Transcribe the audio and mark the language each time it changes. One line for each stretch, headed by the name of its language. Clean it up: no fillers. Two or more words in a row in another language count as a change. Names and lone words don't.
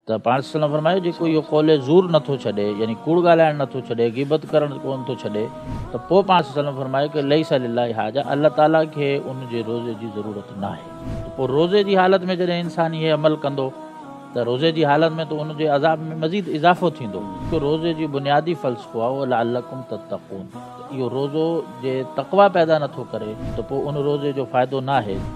Sindhi: त पाण सल्लल्लाहु फरमायो जेको इहो
Arabic: قول الزور
Sindhi: नथो छॾे, यानी कूड़ ॻाल्हाइणु नथो छॾे, गिबत करणु कोन थो छॾे, त पोइ पाण सल्लल्लाहु फरमायो कि
Arabic: ليس لله حاجة,
Sindhi: अल्लाह ताला खे उन जे रोज़े जी ज़रूरत न आहे। त पोइ रोज़े जी हालत में जॾहिं इंसान इहे अमल कंदो त रोज़े जी हालत में त उनजे अज़ाब में मज़ीद इज़ाफ़ो थींदो। रोज़े जी बुनियादी फ़लसफ़ो आहे उहो
Arabic: لعلكم تتقون,
Sindhi: इहो रोज़ो जे तक़वा पैदा नथो करे त पोइ उन रोज़े जो फ़ाइदो न आहे।